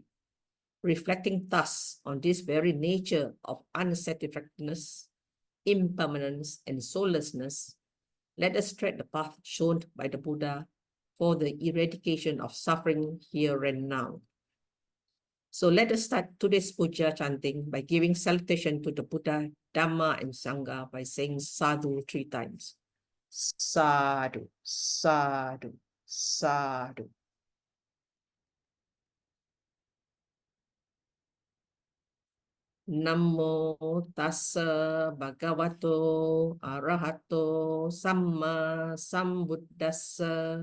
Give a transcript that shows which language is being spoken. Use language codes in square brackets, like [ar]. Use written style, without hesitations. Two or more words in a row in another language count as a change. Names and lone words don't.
[en] Reflecting thus on this very nature of unsatisfactoriness, impermanence, and soullessness, let us tread the path shown by the Buddha for the eradication of suffering here and now. So let us start today's puja chanting by giving salutation to the Buddha, Dhamma, and Sangha by saying sadhu 3 times. [pi] Sadhu, sadhu, sadhu. Namo tassa bhagavato arahato samma sambuddhassa.